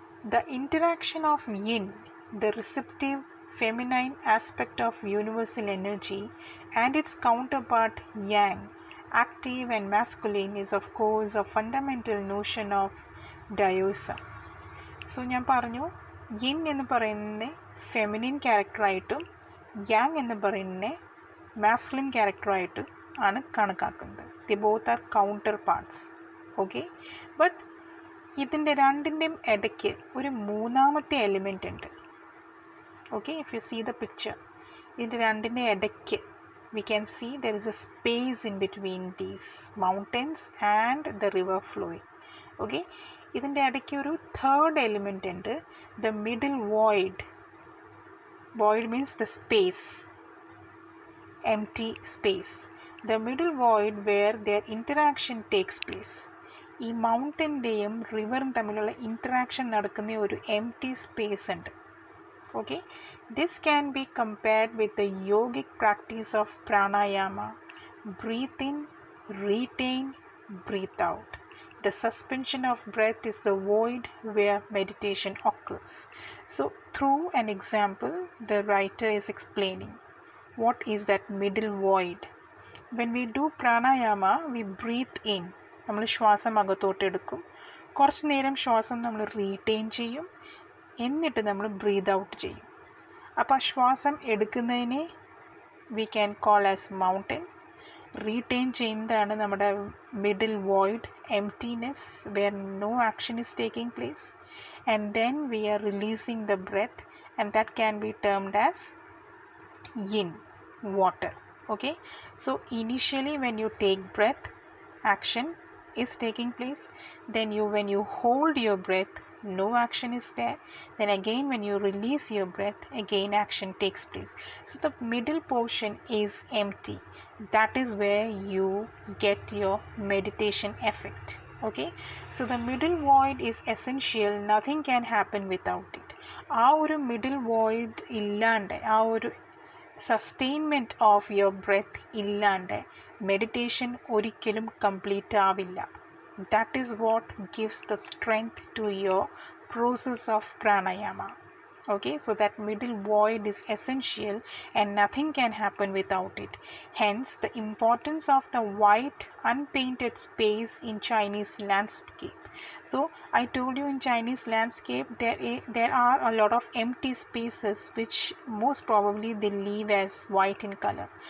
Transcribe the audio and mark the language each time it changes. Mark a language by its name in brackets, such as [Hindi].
[English] The interaction of yin, the receptive feminine aspect of universal energy, and its counterpart yang, active and masculine, is of course a fundamental notion of Daoism. [Malayalam] So ഞാൻ പറഞ്ഞു, yin എന്ന് പറയുന്നത് feminine ക്യാരക്ടറായിട്ടും Yang എന്ന് പറയുന്നത് masculine ക്യാരക്ടറായിട്ടും ആണ് കണക്കാക്കുന്നത്. [English] The both are counterparts. [Malayalam] Okay, but ഇതിൻ്റെ രണ്ടിൻ്റെയും ഇടയ്ക്ക് ഒരു മൂന്നാമത്തെ എലിമെൻ്റ് ഉണ്ട്. [English] okay, if you see the picture, [Malayalam] ഇതിൻ്റെ രണ്ടിൻ്റെ ഇടയ്ക്ക് [English] we can see there is a space in between these mountains and the river flowing. [Malayalam] Okay, ഇതിൻ്റെ ഇടയ്ക്ക് ഒരു third element ഉണ്ട്, [English] the middle void. Void means the space, empty space. The middle void where their interaction takes place. [Malayalam] ഈ മൗണ്ടൻ്റെയും റിവറും തമ്മിലുള്ള interaction നടക്കുന്ന ഒരു empty space ഉണ്ട്. [English] Okay, this can be compared with the yogic practice of pranayama. Breathe in, retain, breathe out. The suspension of breath is the void where meditation occurs. So, through an example, the writer is explaining what is that middle void. When we do pranayama, we breathe in. [Malayalam] നമ്മൾ ശ്വാസം അകത്തോട്ട് എടുക്കും, കുറച്ച് നേരം ശ്വാസം നമ്മൾ retain ചെയ്യും, എന്നിട്ട് നമ്മൾ ബ്രീത്ത് ഔട്ട് ചെയ്യും. അപ്പോൾ ആ ശ്വാസം എടുക്കുന്നതിനെ [English] We can call as mountain. Retain [Malayalam] ചെയ്യുന്നതാണ് നമ്മുടെ [English] Middle void, emptiness, where no action is taking place. And then we are releasing the breath, and that can be termed as yin, water. Okay, so initially when you take breath, action is taking place. Then when you hold your breath, no action is there. Then again when you release your breath, again action takes place. So the middle portion is empty. That is where you get your meditation effect. Okay, so the middle void is essential. Nothing can happen without it. [Malayalam] ആ ഒരു middle void ഇല്ലാണ്ട്, ആ ഒരു [English] sustainment of your breath [Malayalam] ഇല്ലാണ്ട് meditation ഒരിക്കലും complete ആവില്ല. [English] That is what gives the strength to your process of pranayama. Okay, so that middle void is essential and nothing can happen without it. Hence the importance of the white unpainted space in Chinese landscape. So I told you in Chinese landscape there are a lot of empty spaces which most probably they leave as white in color.